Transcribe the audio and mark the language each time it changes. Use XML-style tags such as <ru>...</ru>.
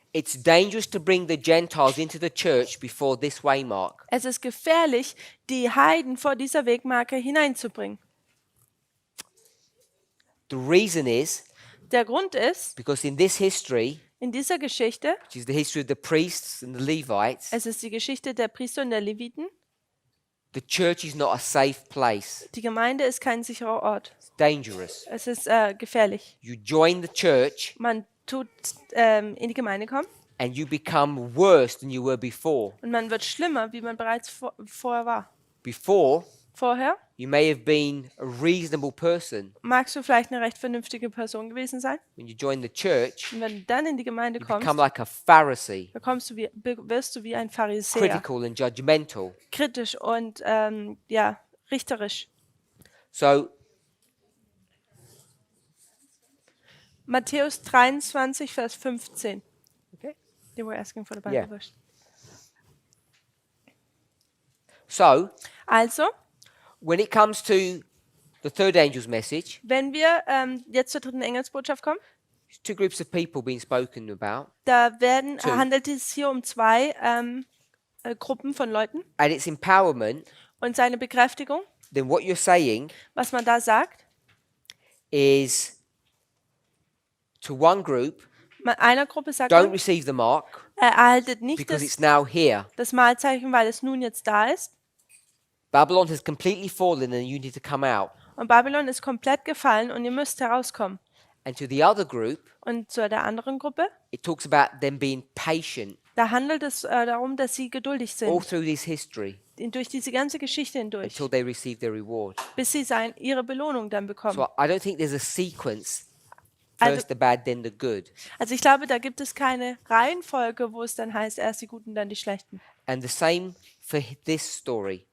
<en>It's dangerous to bring the Gentiles into the church before this waymark.</en> <de>Es ist gefährlich, die Heiden vor dieser Wegmarke hineinzubringen.</de> <en>The reason is</en> <de>Der Grund ist,</de> <en>because in this history,</en> <de>in dieser Geschichte,</de> <en>which is the history of the priests and the Levites,</en> <de>es ist die Geschichte der Priester und der Leviten,</de> <en>the church is not a safe place.</en> <de>die Gemeinde ist kein sicherer Ort.</de> <en>It's dangerous.</en> <de>Es ist gefährlich.</de> <en>You join the church</en> <de>Man tut in die Gemeinde kommen</de> <en>and you become worse than you were before.</en> <de>und man wird schlimmer, wie man bereits vorher war.</de> <en>Before,</en> <de>Vorher</de> <en>you may have been a reasonable person.</en> <de>magst du vielleicht eine recht vernünftige Person gewesen sein.</de> <en>When you join the church,</en> <de>Und wenn du dann in die Gemeinde</de> <en>you</en> <de>kommst,</de> <en>become like a Pharisee,</en> <de>wirst du wie ein Pharisäer.</de> <en>critical and judgmental.</en> <de>Kritisch und richterisch.</de> <en>So</en> <de>Matthäus 23, Vers 15.</de> <en>Okay. They were asking for the Bible Yeah. verse. So,</en> <de>Also,</de> <en>when it comes to the third angel's message,</en> <de>wenn wir jetzt zur dritten Engelsbotschaft kommen,</de> <en>there's two groups of people being spoken about,</en> <de>da</de> <en>Two.</en> <de>handelt es hier um zwei Gruppen von Leuten</de> <en>and it's empowerment.</en> <de>und seine Bekräftigung,</de> <en>Then what you're saying</en> <de>was man da sagt.</de> <en>is to one group,</en> <de>Einer Gruppe sagt</de> <en>don't</en> <de>man,</de> <en>receive the mark</en> <de>erhaltet nicht</de> <en>because it's</en> <de>das,</de> <en>now here.</en> <de>das Mahlzeichen, weil es nun jetzt da ist.</de> <en>Babylon has completely fallen and you need to come out.</en> <de>Und Babylon ist komplett gefallen und ihr müsst herauskommen.</de> <en>And to the other group,</en> <de>Und zu der anderen Gruppe,</de> <en>it talks about them being patient</en> <de>da handelt es darum, dass sie geduldig</de> <en>all</en> <de>sind,</de> <en>through this history</en> <de>durch diese ganze Geschichte hindurch,</de> <en>until they receive their reward.</en> <de>bis sie ihre Belohnung dann bekommen.</de> <en>So I don't think there's a sequence,</en> <de>Also-</de> <en>first the bad, then the good.</en> <de>Also ich glaube, da gibt es keine Reihenfolge, wo es dann heißt, erst die Guten, dann die Schlechten.</de> <en>And the same for this story.</en>